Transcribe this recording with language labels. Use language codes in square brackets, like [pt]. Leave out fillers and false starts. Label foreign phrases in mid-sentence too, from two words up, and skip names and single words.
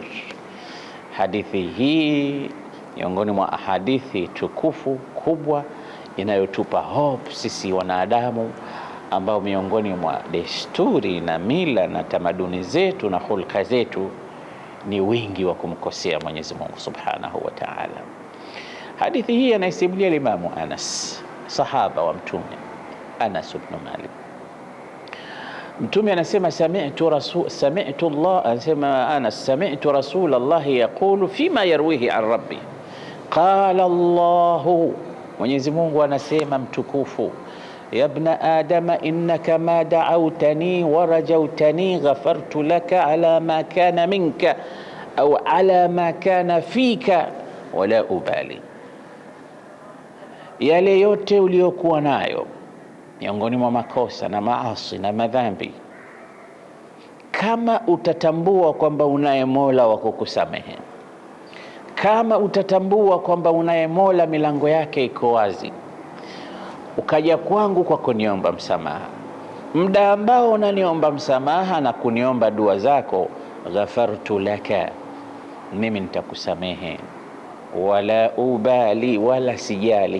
[sw] Hadithi hii miongoni mwa ahadithi tukufu kubwa inayotupa hope sisi wanadamu ambao miongoni mwa desturi na mila na tamaduni zetu na hulka zetu ni wingi wa kumkosea Mwenyezi Mungu [ar] سبحانه وتعالى. [sw] Hadithi hii anaisimulia Imamu Anas, sahaba wa Mtume Anas ibn Malik. Mtume anasema [ar] سمعت الله, anasema Anas, سمعت رسول الله يقول فيما يرويه عن ربه قال الله, [sw] Mwenyezi Mungu anasema mtukufu [ar] يا ابن آدم إنك ما دعوتني ورجوتني غفرت لك على ما كان منك أو على ما كان فيك ولا أبالي, [sw] yale yote uliokuwa nayo miongoni mwa makosa na maasi na madhambi, kama utatambua kwamba unaye Mola wa kukusamehe, kama utatambua kwamba unaye Mola milango yake iko wazi, ukaja kwangu kwa kuniomba msamaha, muda ambao unaniomba msamaha na kuniomba dua zako, [ar] غفرت لك, [sw] mimi nitakusamehe, [ar] ولا أبالي, [sw] wala sijali.